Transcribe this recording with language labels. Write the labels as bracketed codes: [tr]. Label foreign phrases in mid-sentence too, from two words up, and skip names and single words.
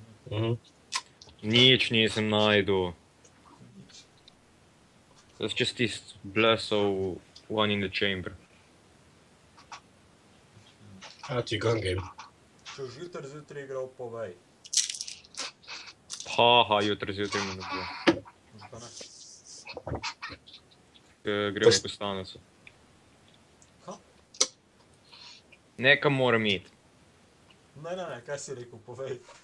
[sl] Nič nisem najdu. [en] That's just this blessed one in the chamber. [sl] A ti [en] gun game. [sl] Če už jutri zjutraj igral, povej. Haha, jutri zjutraj me ne bo. Zakaj ne? Gremo v Kostanico. Kaj? Nekam moram iti. Ne, kaj si rekel, povej.